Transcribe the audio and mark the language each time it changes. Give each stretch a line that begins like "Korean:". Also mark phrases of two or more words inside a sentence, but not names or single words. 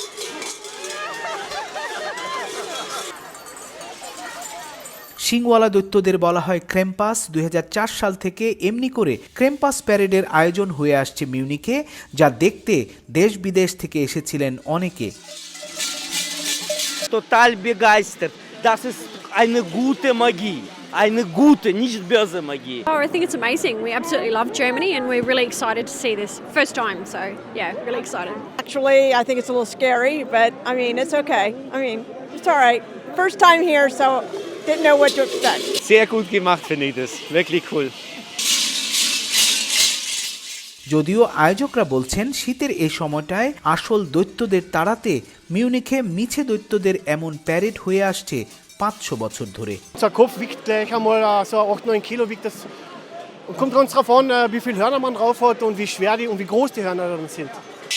Bangla: সিংওয়ালা দৈত্যদের বলা হয় ক্রেম্পাস। 2004 সাল থেকে এমনি করে ক্রেম্পাস প্যারেডের আয়োজন হয়ে আসছে মিউনিখে, যা দেখতে দেশ বিদেশ থেকে এসেছিলেন অনেকে।
German: Total begeistert. Das ist eine gute Magie. Eine gute, nicht böse Magie.
English: Oh, I think it's amazing. We absolutely love Germany and we're really excited to see this. First time, so yeah, really excited. Actually, I think it's a little scary, but I mean, it's okay. I mean, it's all right. First time here, so didn't know what to expect.
German: Sehr gut gemacht, finde ich das. Wirklich cool.
Bangla: যদিও আয়োজকরা বলছেন শীতের এই সময়টায় আসল দৈত্যদের তাড়াতে মিউনিখে মিছে দৈত্যদের এমন প্যারেড হয়ে আসছে 500 বছর ধরে।
German: Unser Kopf wiegt gleich einmal so 8-9 Kilo wiegt das. Und kommt ganz drauf an, wie viel Hörner man drauf hat und wie schwer die und wie groß die Hörner dann sind.